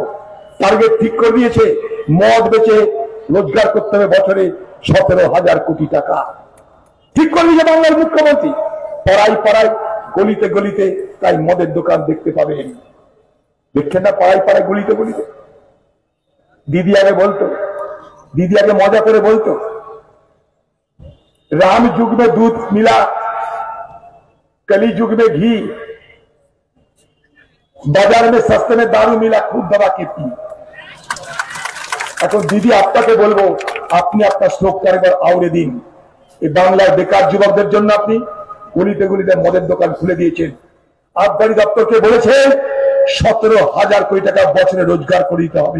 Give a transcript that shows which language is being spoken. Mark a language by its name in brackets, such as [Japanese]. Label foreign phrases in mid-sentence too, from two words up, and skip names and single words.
[Bangla] টার্গেট ঠিক করে দিয়েছে, মদ বেচে রোজগার করতে হবে বছরে 17,000 কোটি টাকা। ঠিক করে দিয়েছে বাংলার মুখ্যমন্ত্রী। পাড়ায় পাড়ায়, গলিতে গলিতে তাই মদের দোকান দেখতে পাবেন। দেখছেন না পাড়ায় পাড়ায়, গলিতে গলিতে? দিদি আগে বলতো, দিদি আগে মজা করে বলতো, [Hindi] राम युग में दूध मिला, कली युग में घी, बाजार में सस्ते में दारू मिला, खूब दवा की पी। [Bangla] এখন দিদি আপনাকে বলবো, আপনি আপনার শ্লোকটা একবার আউড়ে দিন। এই বাংলার বেকার যুবকদের জন্য আপনি গলিতে গলিতে মদের দোকান খুলে দিয়েছেন। আবগারি দপ্তরকে বলেছেন 17,000 কোটি টাকা বছরে রোজগার করে দিতে হবে।